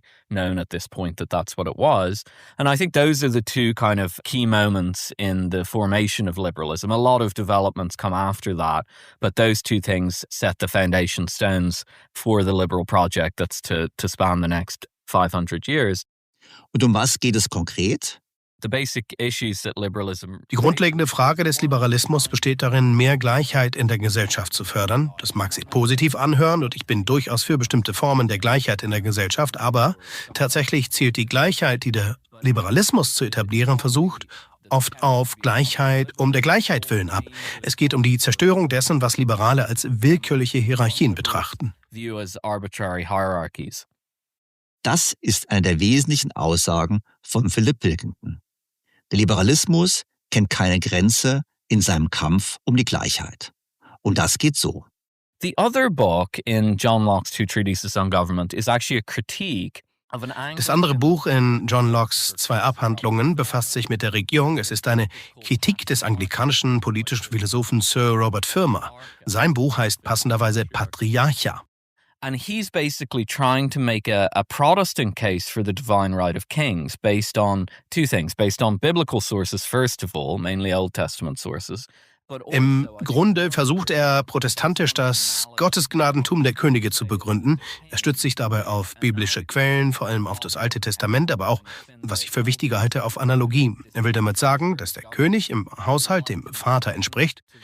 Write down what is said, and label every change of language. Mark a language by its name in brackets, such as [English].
[English] Known at this point that's what it was. And I think those are the two kind of key moments in the formation of liberalism. A lot of developments come after that, but those two things set the foundation stones for the liberal project that's to span the next 500 years. [German] Und um was geht es konkret? [English] The basic issues that liberalism... [German] Die grundlegende Frage des Liberalismus besteht darin, mehr Gleichheit in der Gesellschaft zu fördern. Das mag sich positiv anhören und ich bin durchaus für bestimmte Formen der Gleichheit in der Gesellschaft, aber tatsächlich zielt die Gleichheit, die der Liberalismus zu etablieren versucht, oft auf Gleichheit um der Gleichheit willen ab. Es geht um die Zerstörung dessen, was Liberale als willkürliche Hierarchien betrachten. [English] View as arbitrary hierarchies. [German] Das ist eine der wesentlichen Aussagen von Philip Pilkington. Der Liberalismus kennt keine Grenze in seinem Kampf um die Gleichheit. Und das geht so. [English] The other book in John Locke's Two Treatises on Government is actually a critique of an angle. [German] Das andere Buch in John Lockes 2 Abhandlungen befasst sich mit der Regierung. Es ist eine Kritik des anglikanischen politischen Philosophen Sir Robert Filmer. Sein Buch heißt passenderweise Patriarcha. [English] And he's basically trying to make a Protestant case for the divine right of kings based on two things. Based on biblical sources, first of all, mainly Old Testament sources. [German] Im Grunde versucht er protestantisch das Gottesgnadentum der Könige zu begründen. Er stützt sich dabei auf biblische Quellen, vor allem auf das Alte Testament, aber auch, was ich für wichtiger halte, auf Analogie. Er will damit sagen, dass der König im Haushalt dem Vater entspricht.